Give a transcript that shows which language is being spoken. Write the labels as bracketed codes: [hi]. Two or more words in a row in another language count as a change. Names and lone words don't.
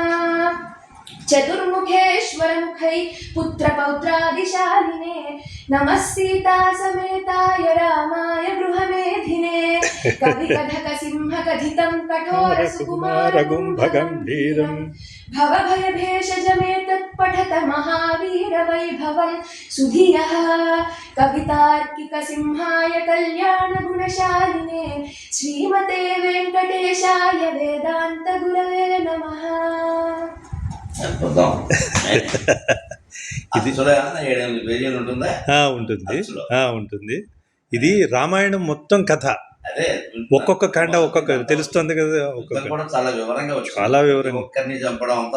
[sa] चतुर्मुखेश्वर मुखै पुत्र पौत्रादिशालिने नमः सीता समेताय रामाय गृहमेधिने कवि कथक सिंह कथितं कठोर सुकुमार गुम्भगम्भीरं भव भय भेषज मे तत्पठत महावीर वैभवं सुधियः कवितार्किक सिंहाय कल्याण गुणशालिने श्रीमते वेंकटेशाय वेदांत गुरवे नमः। [te] ఇది ఉంటుంది ఉంటుంది. ఇది రామాయణం మొత్తం కథ, ఒక్కొక్క కాండ ఒక్కొక్క తెలుస్తుంది కదా, చాలా వివరంగా ఒక్కరిని చంపడం అంతా